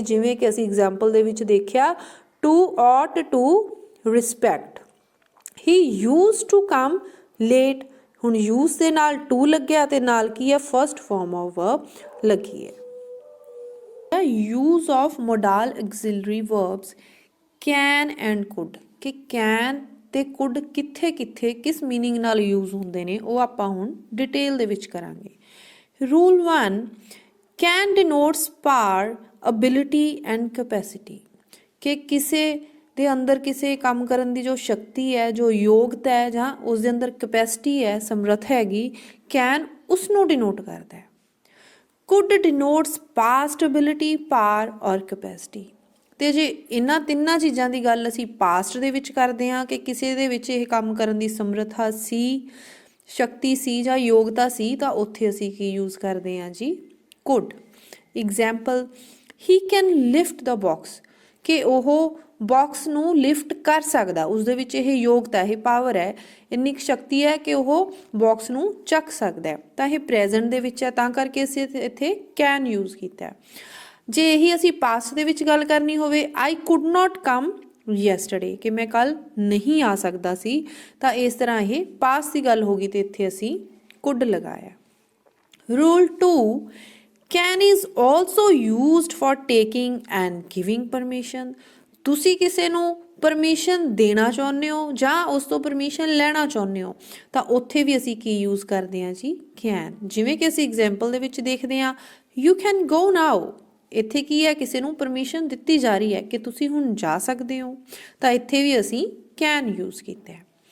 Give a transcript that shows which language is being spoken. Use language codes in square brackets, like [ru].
[pa] ਜਿਵੇਂ ਕਿ ਅਸੀਂ ਐਗਜ਼ਾਮਪਲ ਦੇ ਵਿੱਚ ਦੇਖਿਆ, [en] to ought to respect, he used to come late। [pa] ਹੁਣ use ਦੇ ਨਾਲ to ਲੱਗਿਆ ਤੇ ਨਾਲ ਕੀ ਹੈ, ਫਸਟ ਫਾਰਮ ਆਫ ਵਰਬ ਲੱਗੀ ਹੈ। [en] use of modal auxiliary verbs can and could। [pa] ਕਿ can ਤੇ could ਕਿੱਥੇ ਕਿੱਥੇ ਕਿਸ ਮੀਨਿੰਗ ਨਾਲ ਯੂਜ਼ ਹੁੰਦੇ ਨੇ ਉਹ ਆਪਾਂ ਹੁਣ ਡਿਟੇਲ ਦੇ ਵਿੱਚ ਕਰਾਂਗੇ। [en] Rule 1, can denotes power, ability and capacity। [pa] कि किसे ਦੇ ਅੰਦਰ ਕਿਸੇ ਕੰਮ ਕਰਨ ਦੀ ਜੋ ਸ਼ਕਤੀ ਹੈ, ਜੋ ਯੋਗਤਾ ਹੈ ਜਾਂ ਉਸ ਦੇ ਅੰਦਰ ਕਪੈਸਿਟੀ ਹੈ, ਸਮਰੱਥ ਹੈਗੀ, ਕੈਨ ਉਸ ਨੂੰ ਡਿਨੋਟ ਕਰਦਾ ਹੈ। [en] Could denotes past ability, power or capacity. [pa] ਤੇ ਜੇ ਇਹਨਾਂ ਤਿੰਨਾਂ ਚੀਜ਼ਾਂ ਦੀ ਗੱਲ ਅਸੀਂ ਪਾਸਟ ਦੇ ਵਿੱਚ ਕਰਦੇ ਹਾਂ ਕਿ ਕਿਸੇ ਦੇ ਵਿੱਚ ਇਹ ਕੰਮ ਕਰਨ ਦੀ ਸਮਰੱਥਾ ਸੀ, ਸ਼ਕਤੀ ਸੀ ਜਾਂ ਯੋਗਤਾ ਸੀ, ਤਾਂ ਉੱਥੇ ਅਸੀਂ ਕੀ ਯੂਜ਼ ਕਰਦੇ ਹਾਂ ਜੀ, could. Example, [en] he can lift the box, [pa] ਕਿ ਉਹ ਬਾਕਸ ਨੂੰ ਲਿਫਟ ਕਰ ਸਕਦਾ, ਉਸਦੇ ਵਿੱਚ ਇਹ ਯੋਗਤਾ, ਇਹ ਪਾਵਰ ਹੈ, ਇੰਨੀ ਕੁ ਸ਼ਕਤੀ ਹੈ ਕਿ ਉਹ ਬਾਕਸ ਨੂੰ ਚੱਕ ਸਕਦਾ ਹੈ। ਤਾਂ ਇਹ ਪ੍ਰੈਜ਼ੈਂਟ ਦੇ ਵਿੱਚ ਹੈ, ਤਾਂ ਕਰਕੇ ਅਸੀਂ ਇੱਥੇ ਕੈਨ ਯੂਜ਼ ਕੀਤਾ। ਜੇ ਇਹੀ ਅਸੀਂ ਪਾਸਟ ਦੇ ਵਿੱਚ ਗੱਲ ਕਰਨੀ ਹੋਵੇ, [en] I could not come yesterday, [pa] ਕਿ ਮੈਂ ਕੱਲ ਨਹੀਂ ਆ ਸਕਦਾ ਸੀ, ਤਾਂ ਇਸ ਤਰ੍ਹਾਂ ਇਹ ਪਾਸਟ ਦੀ ਗੱਲ ਹੋ ਗਈ ਤੇ ਇੱਥੇ ਅਸੀਂ ਕੁਡ ਲਗਾਇਆ। [en] Rule 2, can is also used for taking and giving permission। [pa] ਤੁਸੀਂ ਕਿਸੇ ਨੂੰ ਪਰਮਿਸ਼ਨ ਦੇਣਾ ਚਾਹੁੰਦੇ ਹੋ ਜਾਂ ਉਸ ਤੋਂ ਪਰਮਿਸ਼ਨ ਲੈਣਾ ਚਾਹੁੰਦੇ ਹੋ, ਤਾਂ ਉੱਥੇ ਵੀ ਅਸੀਂ ਕੀ ਯੂਜ਼ ਕਰਦੇ ਹਾਂ ਜੀ, can। ਜਿਵੇਂ ਕਿ ਅਸੀਂ ਐਗਜ਼ਾਮਪਲ ਦੇ ਵਿੱਚ ਦੇਖਦੇ ਹਾਂ, [en] you can go now, [pa] ਇੱਥੇ ਕੀ ਹੈ, ਕਿਸੇ ਨੂੰ ਪਰਮਿਸ਼ਨ ਦਿੱਤੀ ਜਾ ਰਹੀ ਹੈ ਕਿ ਤੁਸੀਂ ਹੁਣ ਜਾ ਸਕਦੇ ਹੋ, ਤਾਂ ਇੱਥੇ ਵੀ ਅਸੀਂ can ਯੂਜ਼ ਕੀਤਾ ਹੈ।